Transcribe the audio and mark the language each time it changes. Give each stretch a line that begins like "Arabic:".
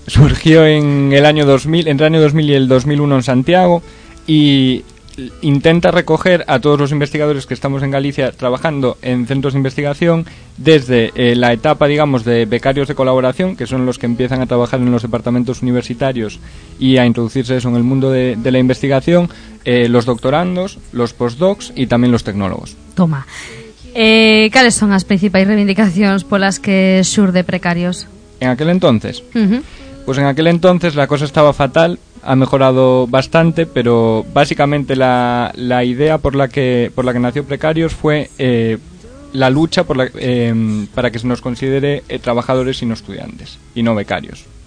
Spanish: Surgió en el año 2000, entre el año 2000 y el 2001 en Santiago, y intenta recoger a todos los investigadores que estamos en Galicia trabajando en centros de investigación desde la etapa, digamos, de becarios de colaboración, que son los que empiezan a trabajar en los departamentos universitarios y a introducirse eso en el mundo de la investigación, los doctorandos, los postdocs y también los tecnólogos. Toma.
Galician: ¿Cales son as principais reivindicacións polas que xurde Precarios?
Spanish: En aquel entonces, pues en aquel entonces la cosa estaba fatal, ha mejorado bastante, pero básicamente la idea por la que nació Precarios fue la lucha para que se nos considere trabajadores y no estudiantes y no becarios.